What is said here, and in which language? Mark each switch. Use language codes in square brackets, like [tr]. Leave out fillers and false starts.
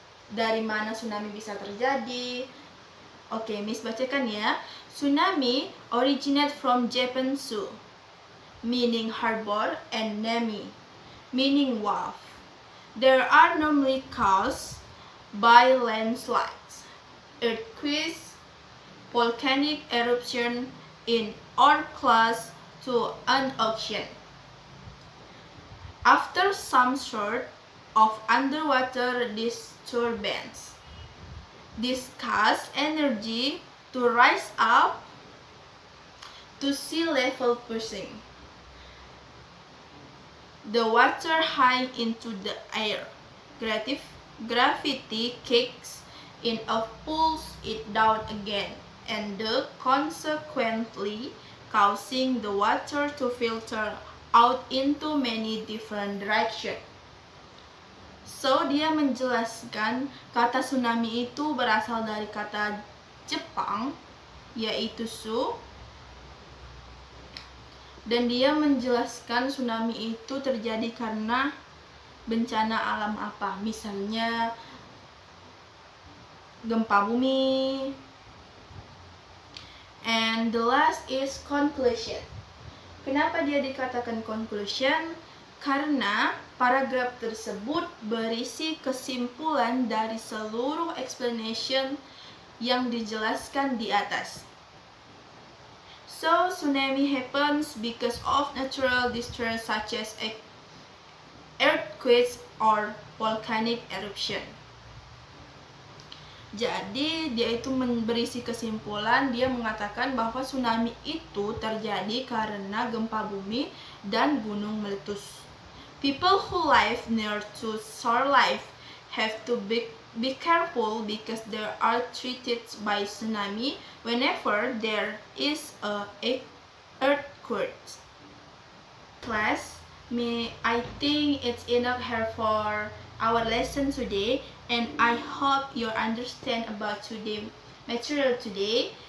[id] Dari mana tsunami bisa terjadi? Oke, Miss bacakan ya. [en] Tsunami originate from Japan Sea, meaning harbor, and nami, meaning wave. There are normally caused by landslides, earthquakes, volcanic eruption in or close to an ocean. After some sort of underwater disturbance, this causes energy to rise up to sea level, pushing the water high into the air. Gravity kicks in and pulls it down again, and consequently causing the water to filter out into many different directions. [id] So, dia menjelaskan kata tsunami itu berasal dari kata Jepang, yaitu su. Dan dia menjelaskan tsunami itu terjadi karena bencana alam apa? Misalnya gempa bumi. [en] And the last is conclusion. [id] Kenapa dia dikatakan conclusion? Karena Paragraf tersebut berisi kesimpulan dari seluruh explanation yang dijelaskan di atas. [en] So, tsunami happens because of natural disaster such as earthquakes or volcanic eruption. [id] Jadi dia itu berisi kesimpulan, dia mengatakan bahwa tsunami itu terjadi karena gempa bumi dan gunung meletus. [en] People who live near to shore life have to be careful because they are treated by tsunami whenever there is a earthquake. Class, I think it's enough here for our lesson today, and I hope you understand about today material today.